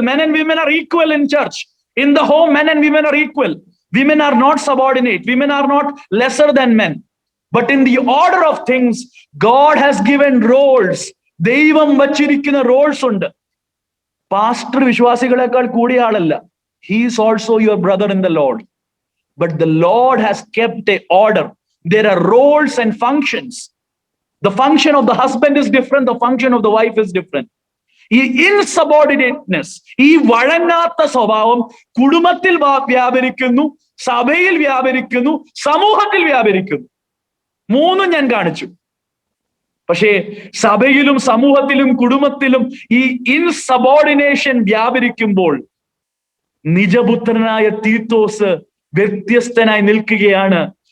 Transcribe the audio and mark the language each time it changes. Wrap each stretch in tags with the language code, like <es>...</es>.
<en>Men and women are equal in church. In the home men and women are equal. Women are not subordinate. Women are not lesser than men. But in the order of things God has given roles.</en> <ml>ദൈവം വച്ചിരിക്കുന്ന Rolls ഉണ്ട്. Pastor വിശ്വാസികളെക്കാൾ കൂടിയ ആളല്ല.</ml> <en>He is also your brother in the Lord. But the Lord has kept a order. There are roles and functions. The function of the husband is different. The function of the wife is different.</en> <ml>ഈ ഇൻസബോർഡിനേറ്റ്നെസ്, ഈ വഴങ്ങാത്ത സ്വഭാവം കുടുംബത്തിൽ വ്യാപരിക്കുന്നു, സഭയിൽ വ്യാപരിക്കുന്നു, സമൂഹത്തിൽ വ്യാപരിക്കുന്നു. മൂന്നും ഞാൻ കാണിച്ചു. പക്ഷേ സഭയിലും സമൂഹത്തിലും കുടുംബത്തിലും ഈ ഇൻസബോർഡിനേഷൻ വ്യാപരിക്കുമ്പോൾ നിജപുത്രനായ തീത്തോസ് വ്യത്യസ്തനായി നിൽക്കുകയാണ്.</ml>